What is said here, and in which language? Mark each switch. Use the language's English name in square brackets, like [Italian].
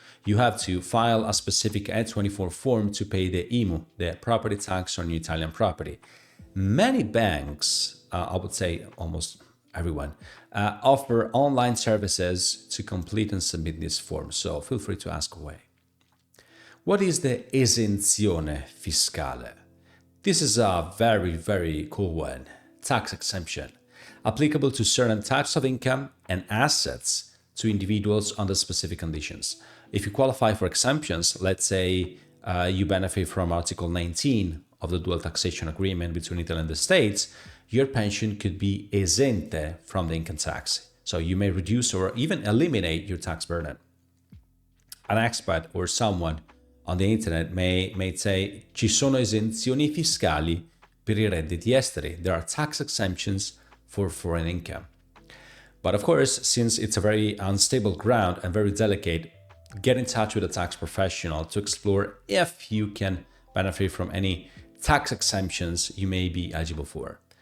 [English] You have to file a specific F24 form to pay the IMU, the property tax on your Italian property. Many banks, I would say almost everyone, offer online services to complete and submit this form, so feel free to ask away. What is the esenzione fiscale? This is a very, very cool one. Tax exemption, applicable to certain types of income and assets to individuals under specific conditions. If you qualify for exemptions, let's say you benefit from Article 19 of the dual taxation agreement between Italy and the States, your pension could be esente from the income tax. So you may reduce or even eliminate your tax burden. An expert or someone on the internet may say, [Italian] ci sono esenzioni fiscali per i redditi esteri. [English] There are tax exemptions for foreign income. But of course, since it's a very unstable ground and very delicate, get in touch with a tax professional to explore if you can benefit from any tax exemptions you may be eligible for.